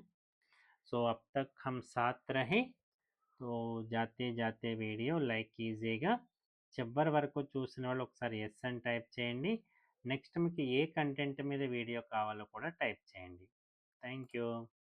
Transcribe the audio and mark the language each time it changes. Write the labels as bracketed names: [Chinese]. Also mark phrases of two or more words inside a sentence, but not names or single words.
[Hindi] సో अब तक हम साथ रहे. तो जाते जाते [English] video like [Hindi] कीजिएगा. [Telugu] చివరి వరకు చూసిన వాళ్ళు ఒకసారి ఎస్ అని టైప్ చేయండి. నెక్స్ట్ మీకు ఏ కంటెంట్ మీద వీడియో కావాలో కూడా టైప్ చేయండి. [English] thank you.